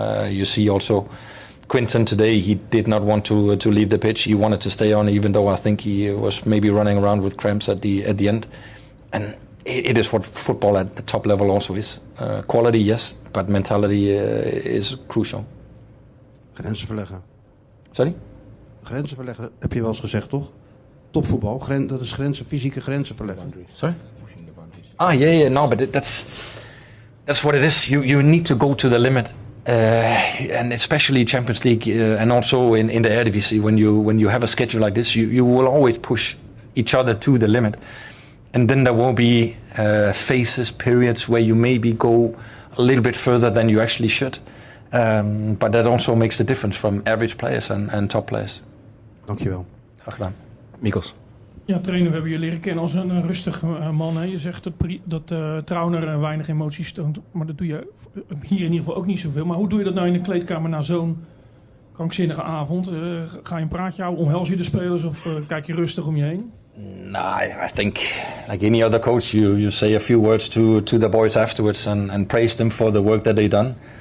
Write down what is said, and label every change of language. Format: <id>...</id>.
<en>You see also Quinton today, he did not want to leave the pitch. He wanted to stay on, even though I think he was maybe running around with cramps at the end. And it is what football at the top level also is. Quality, yes, but mentality is crucial.</en> <nl>Grenzen verleggen.</nl> <en>Sorry?</en> <nl>Grenzen verleggen, heb je wel eens gezegd, toch? Topvoetbal, dat is fysieke grenzen verleggen.</nl> <en>Sorry? Yeah. No, but that's what it is. You need to go to the limit, and especially Champions League, and also in the Eredivisie. When you have a schedule like this, you will always push each other to the limit, and then there will be phases, periods where you maybe go a little bit further than you actually should. But that also makes the difference from average players and top players.</en> <nl>Dankjewel. Graag gedaan. Mikos. Ja, trainer, we hebben je leren kennen als een rustig man. Hè. Je zegt dat Trauner weinig emoties toont, maar dat doe je hier in ieder geval ook niet zoveel. Maar hoe doe je dat nou in de kleedkamer na zo'n krankzinnige avond? Ga je een praatje houden, omhels je de spelers of kijk je rustig om je heen?</nl> <en>No, I think like any other coach, you say a few words to the boys afterwards and praise them for the work that they've done.</en>